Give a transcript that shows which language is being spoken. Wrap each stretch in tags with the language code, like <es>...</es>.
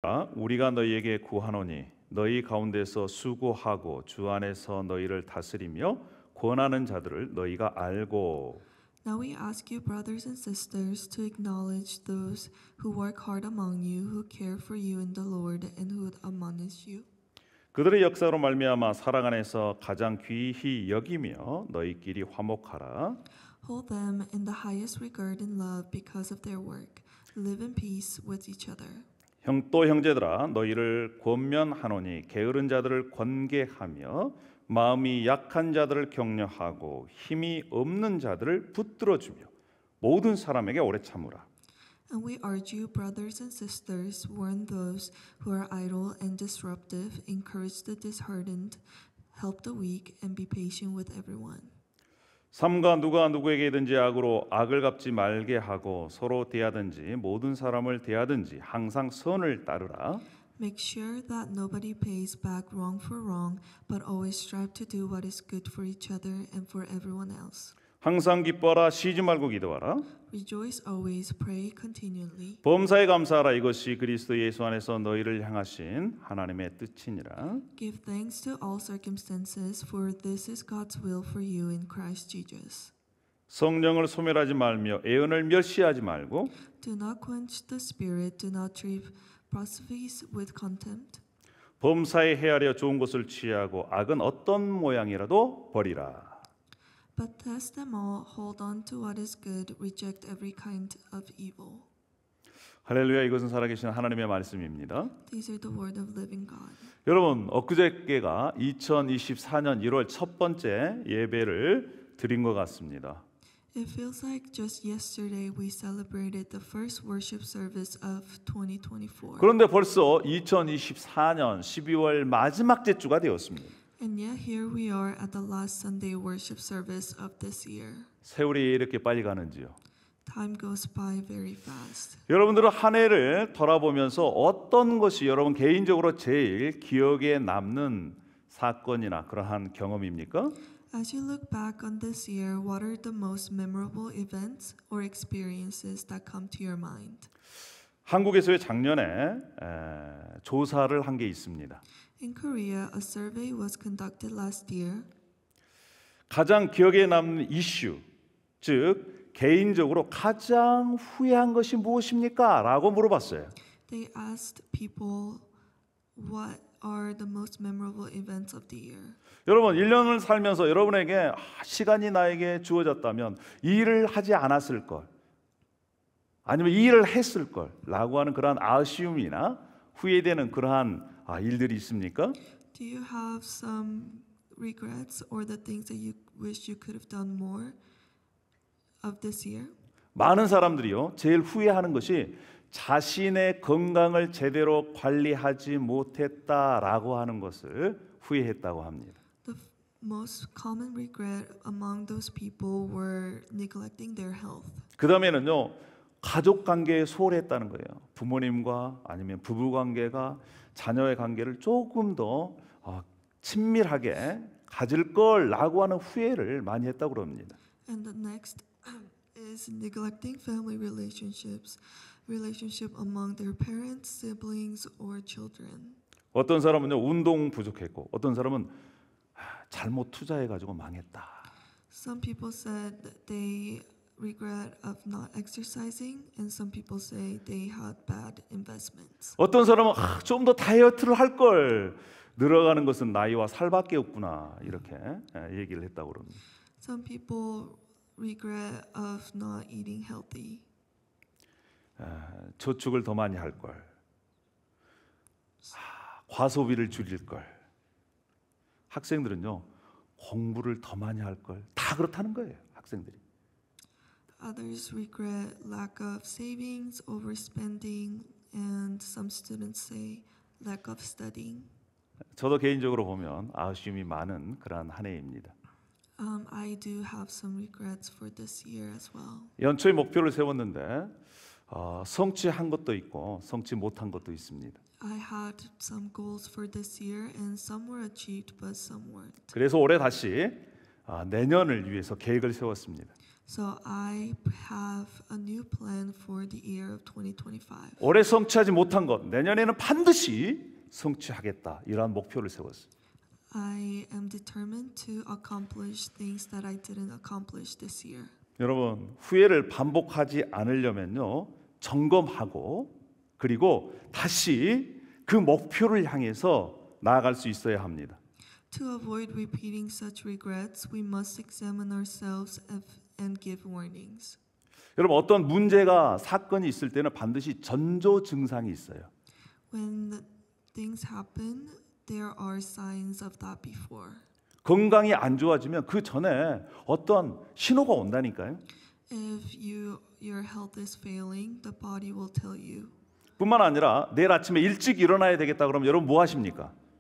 <ko>형제들아 우리가 너희에게 구하노니 너희 가운데서 수고하고 주 안에서 너희를 다스리며 권하는 자들을 너희가 알고</ko> <en>Now we ask you, brothers and sisters, to acknowledge those who work hard among you, who care for you in the Lord, and who admonish you.</en> <ko>그들의 역사로 말미암아 사랑 안에서 가장 귀히 여기며 너희끼리 화목하라.</ko> <en>Hold them in the highest regard and love because of their work. Live in peace with each other.</en> <ko>또 형제들아 너희를 권면하노니 게으른 자들을 권계하며 마음이 약한 자들을 격려하고 힘이 없는 자들을 붙들어주며 모든 사람에게 오래 참으라.</ko> <en>And we urge you, brothers and sisters, warn those who are idle and disruptive, encourage the disheartened, help the weak, and be patient with everyone.</en> <ko>삼가 누가 누구에게든지 악으로 악을 갚지 말게 하고 서로 대하든지 모든 사람을 대하든지 항상 선을 따르라.</ko> <en>Make sure that nobody pays back wrong for wrong, but always strive to do what is good for each other and for everyone else.</en> <ko>항상 기뻐하라 쉬지 말고 기도하라.</ko> <en>Rejoice always, pray continually.</en> <ko>범사에 감사하라 이것이 그리스도 예수 안에서 너희를 향하신 하나님의 뜻이니라.</ko> <en>Give thanks to all circumstances, for this is God's will for you in Christ Jesus.</en> <ko>성령을 소멸하지 말며 애언을 멸시하지 말고</ko> <en>Do not quench the spirit, do not treat proselytes with contempt.</en> <ko>범사에 헤아려 좋은 것을 취하고 악은 어떤 모양이라도 버리라.</ko> <en>But test them all, hold on to what is good, reject every kind of evil.</en> <ko>할렐루야 이것은 살아계신 하나님의 말씀입니다.</ko> <en>These are the word of living God.</en> <ko>여러분 엊그저께가 2024년 1월 첫 번째 예배를 드린 것 같습니다.</ko> <en>It feels like just yesterday we celebrated the first worship service of 2024.</en> <ko>그런데 벌써 2024년 12월 마지막 주가 되었습니다.</ko> <en>And yet here we are at the last Sunday worship service of this year.</en> <ko>세월이 이렇게 빨리 가는지요.</ko> <en>Time goes by very fast.</en> <ko>여러분들은 한 해를 돌아보면서 어떤 것이 여러분 개인적으로 제일 기억에 남는 사건이나 그러한 경험입니까?</ko> <en>As you look back on this year, what are the most memorable events or experiences that come to your mind?</en> <ko>한국에서의 작년에 조사를 한 게 있습니다.</ko> <en>In Korea, a survey was conducted last year.</en> <ko>가장 기억에 남는 이슈, 즉 개인적으로 가장 후회한 것이 무엇입니까? 라고 물어봤어요.</ko> <en>They asked people what are the most memorable events of the year.</en> <ko>여러분 1년을 살면서 여러분에게 시간이 나에게 주어졌다면 이 일을 하지 않았을 걸 아니면 이 일을 했을 걸 라고 하는 그러한 아쉬움이나 후회되는 그러한 일들이 있습니까?</ko> <en>Do you have some regrets or the things that you wish you could have done more of this year?</en> <ko>많은 사람들이요 제일 후회하는 것이 자신의 건강을 제대로 관리하지 못했다라고 하는 것을 후회했다고 합니다.</ko> <en>The most common regret among those people were neglecting their health.</en> <ko>그 다음에는요 가족 관계에 소홀했다는 거예요. 부모님과 아니면 부부 관계가 자녀의 관계를 조금 더 친밀하게 가질 걸라고 하는 후회를 많이 했다고 그럽니다.</ko> <en>And the next is neglecting family relationship among their parents, siblings, or children.</en> <ko>어떤 사람은요 운동 부족했고 어떤 사람은 잘못 투자해가지고 망했다.</ko> <en>Some people said that they regret of not exercising, and some people say they had bad investments.</en> <ko>어떤 사람은 좀 더 다이어트를 할 걸. 늘어가는 것은 나이와 살밖에 없구나 이렇게 얘기를 했다고 그럽니다.</ko> <en>Some people regret of not eating healthy.</en> <ko>저축을 더 많이 할 걸. 과소비를 줄일 걸. 학생들은요 공부를 더 많이 할 걸. 다 그렇다는 거예요 학생들이.</ko> <en>Others regret lack of savings, overspending, and some students say lack of studying.</en> <ko>저도 개인적으로 보면 아쉬움이 많은 그러한 한 해입니다.</ko> <en>I do have some regrets for this year as well.</en> <ko>연초에 목표를 세웠는데 성취한 것도 있고 성취 못한 것도 있습니다.</ko> <en>I had some goals for this year, and some were achieved, but some weren't.</en> <ko>그래서 올해 다시 내년을 위해서 계획을 세웠습니다.</ko> <en>So I have a new plan for the year of 2025.</en> <ko>올해 성취하지 못한 것 내년에는 반드시 성취하겠다. 이러한 목표를 세웠어요.</ko> <en>I am determined to accomplish things that I didn't accomplish this year.</en> <ko>여러분, 후회를 반복하지 않으려면요. 점검하고 그리고 다시 그 목표를 향해서 나아갈 수 있어야 합니다.</ko> <en>To avoid repeating such regrets, we must examine ourselves and give warnings.</en> <ko>여러분, 어떤 문제가 사건이 있을 때는 반드시 전조 증상이 있어요.</ko> <en>When things happen, there are signs of that before.</en> <ko>건강이 안 좋아지면 그 전에 어떤 신호가 온다니까요.</ko> <en>If your health is failing, the body will tell you.</en> <ko>뿐만 아니라 내일 아침에 일찍 일어나야 되겠다 그러면 여러분 뭐 하십니까?</ko>